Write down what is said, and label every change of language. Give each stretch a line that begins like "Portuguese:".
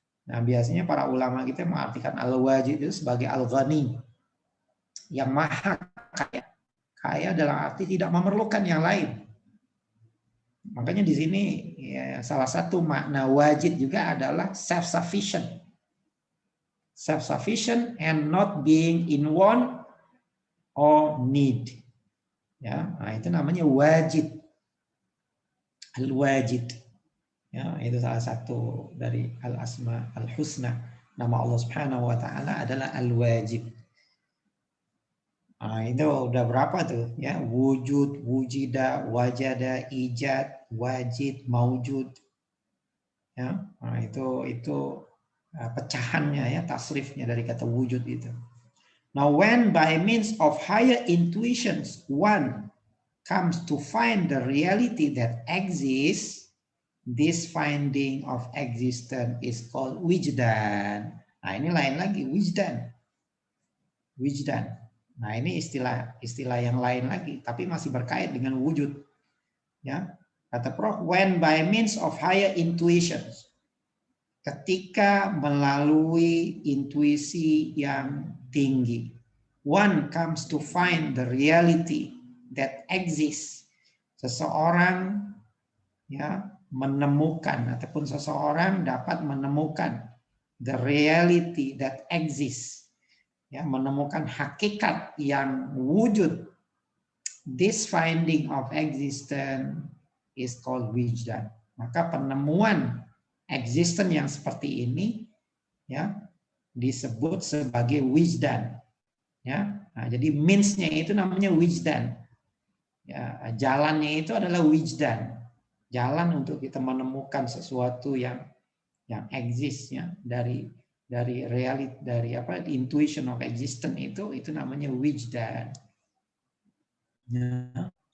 Indonesian: Nah, biasanya para ulama kita mengartikan Al-Wajid itu sebagai Al-Ghani, yang maha kaya. Kaya dalam arti tidak memerlukan yang lain. Makanya di sini ya, salah satu makna wajid juga adalah self-sufficient.
English: Self-sufficient and not being in want or need.
Indonesian: Ya, nah itu namanya wajid. Al-Wajid. Ya, itu salah satu dari Al-Asma Al-Husna. Nama Allah Subhanahu wa taala adalah Al-Wajid. Nah, itu udah berapa tuh? Ya, wujud, wujida, wajada, ijad, wajid, maujud. Ya, nah itu pecahannya ya, tasrifnya dari kata wujud itu.
English: Now, when by means of higher intuitions one comes to find the reality that exists, this finding of existence is called wijdan.
Indonesian: Nah, ini lain lagi, wijdan. Wijdan. Nah, ini istilah yang lain lagi, tapi masih berkait dengan wujud. Ya, kata Prof,
English: when by means of higher intuitions,
Indonesian: ketika melalui intuisi yang tinggi,
English: one comes to find the reality that exists.
Indonesian: Seseorang ya menemukan ataupun seseorang dapat menemukan
English: the reality that exists,
Indonesian: ya, menemukan hakikat yang wujud.
English: This finding of existence is called wijdan.
Indonesian: Maka penemuan existence yang seperti ini ya disebut sebagai wijdan. Ya, nah, jadi means-nya itu namanya wijdan. Ya, jalannya itu adalah wijdan. Jalan untuk kita menemukan sesuatu yang exist ya dari reality, dari intuition of existence itu namanya wijdan. Ya.